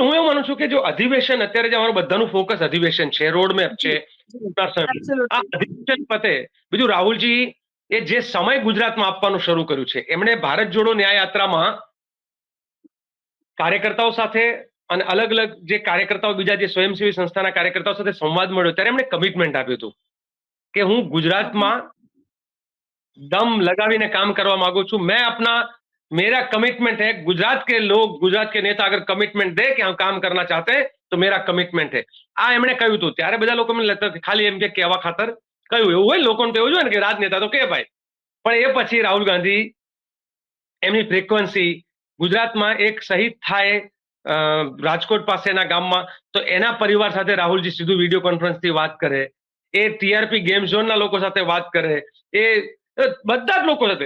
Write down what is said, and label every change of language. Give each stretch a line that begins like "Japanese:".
Gujarati: હું એવું માનું છું કે જો અધિવેશન અત્યારે જે અમારું બધાનું ફોકસ અધિવેશન છે, રોડમેપ છે, આ અધિવેશન પતે, બીજું રાહુલજી એ જે સમય ગુજરાતમાં આપવાનું શરૂ કર્યું છે, એમણે ભારત જોડો ન્યાય યાત્રામાં કાર્યકર્તાઓ સાથે અને અલગ અલગ જે કાર્યકર્તાઓ, બીજા જે સ્વયંસેવી સંસ્થાના કાર્યકર્તાઓ સાથે સંવાદ મળ્યો ત્યારે એમણે કમિટમેન્ટ આપ્યું હતું કે હું ગુજરાતમાં દમ लगाવીને काम करवा માંગુ છું.
Hindi: मैं अपना मेरा कमिटमेंट है, गुजरात के लोग, गुजरात के नेता अगर कमिटमेंट दे कि हम काम करना चाहते हैं तो मेरा कमिटमेंट है.
Gujarati: આ એમણે કહ્યું હતું. ત્યારે બધા લોકો મને લાગતું કે ખાલી એમ કે કહેવા ખાતર કહ્યું, એવું હોય લોકોને તો એવું જોઈએ ને કે રાજનેતા તો કે ભાઈ. પણ એ પછી રાહુલ ગાંધી એમની ફ્રીક્વન્સી ગુજરાતમાં એક શહીદ થાય રાજકોટ પાસેના ગામમાં, તો એના પરિવાર સાથે રાહુલજી સીધું વિડીયો કોન્ફરન્સથી વાત કરે, એ ટીઆરપી ગેમ ઝોનના લોકો સાથે વાત કરે, એ બધા જ લોકો સાથે.